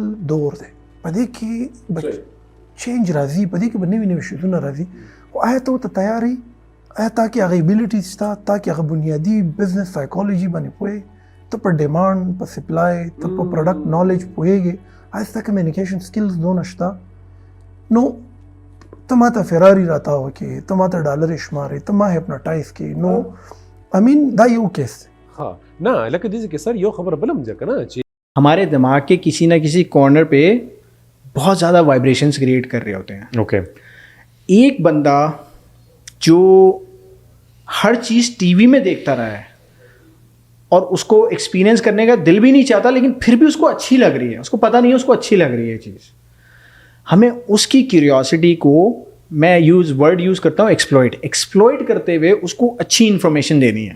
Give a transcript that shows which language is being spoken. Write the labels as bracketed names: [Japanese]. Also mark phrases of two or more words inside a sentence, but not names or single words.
[Pashto] دور دی په دې کې چینج راځي په دې کې به نوي نوي شیزونه راځي خو آیا ته ورته تیار یې آیا تا کې هغه ایبیلیټي شته تا کې هغه بنیادي [English] business psychology [Pashto] باندې پوهې ته په ډیمانډ په سپلای ته په [English] product knowledge [Pashto] پوهېږې آیا ستا [English] communication skills [Pashto] دونه شته نو ته ما ته فراري راتاو کې ته ما ته ډالر شمارې ته ما هپناټایز کې نو امین دا یو کیس ها نه لکه دې کې سر یو خبر بلم ځکه نه چې [Urdu] ہمارے دماغ کے کسی نہ کسی کارنر پے بہت زیادہ [English] vibrations create [Urdu] کر رہے ہوتے ہیں [English] ओके [Urdu] ایک بندہ جو ہر چیز ٹی وی میں دیکھتا رہا ہے اور اس کو ایکسپیرینس کرنے کا دل بھی نہیں چاہتا لیکن پھر بھی اس کو اچھی لگ رہی ہے اس کو پتا نہیں ہے اس کو اچھی لگ رہی ہے چیز ہمیں اس کی کیوریوسٹی کو میں [English] word use [Urdu] کرتا ہوں ایکسپلائٹ کرتے ہوئے اس کو اچھی انفارمیشن دینی ہے